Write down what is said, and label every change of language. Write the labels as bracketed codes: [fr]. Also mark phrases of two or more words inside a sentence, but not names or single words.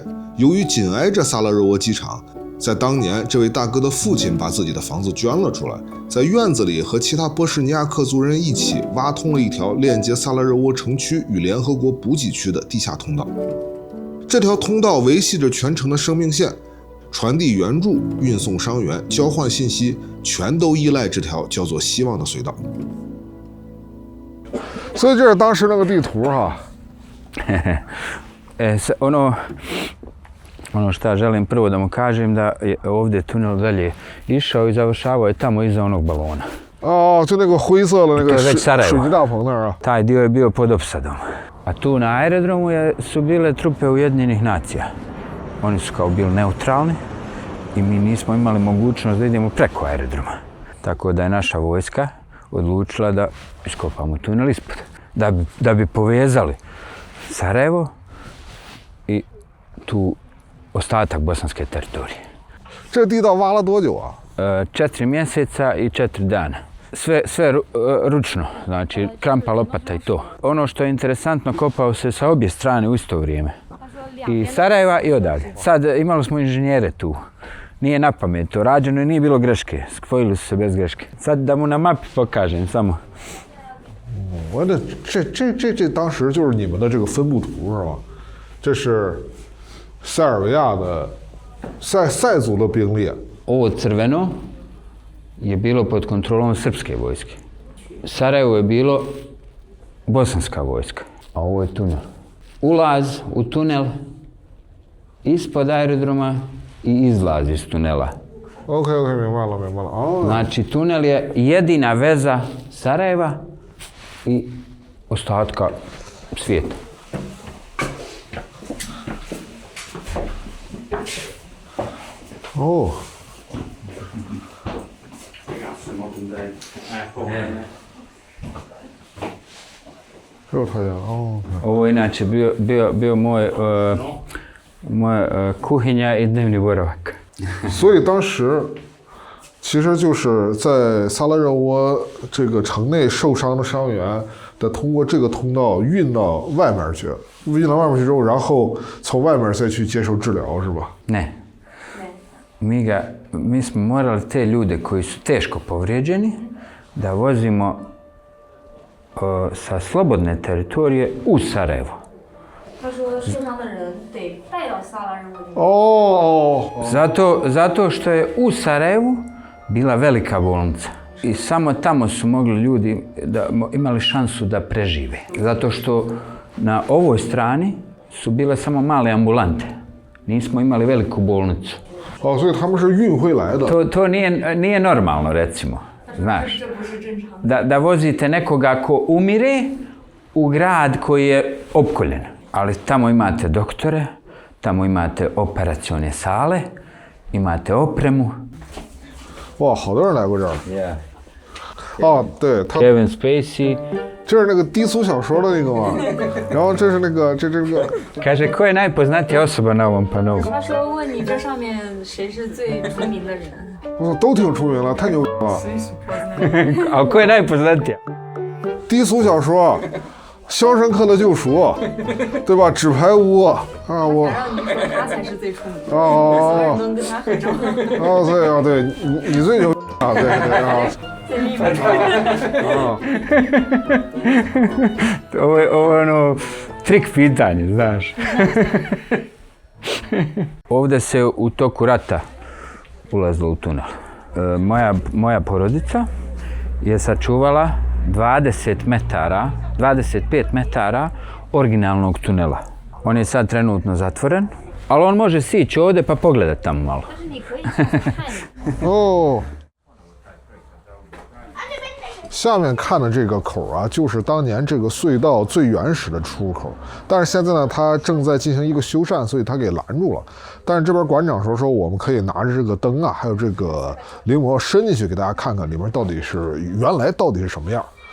[zh] 由于紧挨着萨拉热窝机场，在当年这位大哥的父亲把自己的房子捐了出来，在院子里和其他波士尼亚克族人一起挖通了一条链接萨拉热窝城区与联合国补给区的地下通道。这条通道维系着全城的生命线，传递援助、运送伤员、交換信息，全都依赖这条叫做希望的隧道。所以这是当时那个地图哈。 [bs] Ono što ja želim prvo da mu kažem da je ovdje tunel dalje išao i završavao je tamo iza onog balona. [zh] 哦，就那个灰色的那个 [bs] To je već Sarajevo. [zh] 水泥大棚那儿啊。 [bs] Taj dio je bio pod opsadom. A tu na aerodromu su bile trupe Ujedinjenih nacija. Oni su kao bili neutralni i mi nismo imali mogućnost da idemo preko aerodroma. Tako da je naša vojska odlučila da iskopamo tunel ispod. Da bi povezali Sarajevo i tu ostatak bosanske teritorije. [zh] 这地道挖了多久啊？ [bs] 4 mjeseca i 4 dana. Sve ručno, znači krampa, lopata i to. Ono što je interesantno, kopao se sa obje strane u isto vrijeme. I Sarajeva i odavde. Sad imali smo inženjere tu. Nije na pamet to rađeno i nije bilo greške. Spojili su se bez greške. Sad da mu na mapi pokažem samo. [zh] 我这当时就是你们的这个分布图是吧？这是塞尔维亚的塞族的兵力。 [bs] Ovo crveno je bilo pod kontrolom srpske vojske. Sarajevo je bilo bosanska vojska, a ovo je tunel. Ulaz u tunel ispod aerodroma i izlaz iz tunela. [zh] OK， 明白了，明白了。哦， [bs] Znači, tunel je jedina veza Sarajeva i ostatka svijeta. [zh] 哦， 这有条件哦。 [bs] Ovo je inače bio moja kuhinja i dnevni boravak. [zh] 所以当时其实就是在萨拉热窝这个城内受伤的伤员得通过这个通道运到外面去，运到外面去之后，然后从外面再去接受治疗，是吧？ [bs] Ne. Mi smo morali te ljude koji su teško povrijeđeni da vozimo sa slobodne teritorije u Sarajevo. [zh] 他说受伤的人得带到萨拉热窝里面。哦， [bs] Zato što je u Sarajevu bila velika bolnica. I samo tamo su mogli ljudi imali šansu da prežive. Zato što na ovoj strani su bile samo male ambulante. Nismo imali veliku bolnicu. [zh] 哦，所以他们是运回来的。 [bs] To nije normalno, recimo. Znaš, da vozite nekoga ko umire u grad koji je opkoljen. Ali tamo imate doktore, tamo imate operacione sale, imate opremu. [zh] 哇，好多人来过这儿。哦，对，他 Kevin Spacey. 这是那个低俗小说的那个嘛，然后这是那个这个。 [bs] Kaže, ko je najpoznatija osoba na ovom panovu? [zh] 他说问你这上面谁是最出名的人？都挺出名了，太牛了。 A ko je najpoznatija? 低俗小说，《肖申克的救赎》，对吧？纸牌屋啊，我。让你说他才是最出名的，哦所有人能跟他合照。哦，对啊，对你最牛啊，对啊。 [bs] Ovo je ono trik pitanje, znaš. Ovdje se u toku rata ulazilo u tunel. Moja porodica je sačuvala 20 metara, 25 metara originalnog tunela. On je sad trenutno zatvoren, ali on može sići ovdje pa pogledati tamo malo. [zh] 但是你可以进去看一看。哦，下面看的这个口啊，就是当年这个隧道最原始的出入口。但是现在呢，它正在进行一个修缮，所以它给拦住了。但是这边馆长说，我们可以拿着这个灯啊，还有这个临摹伸进去给大家看看里面到底是原来到底是什么样。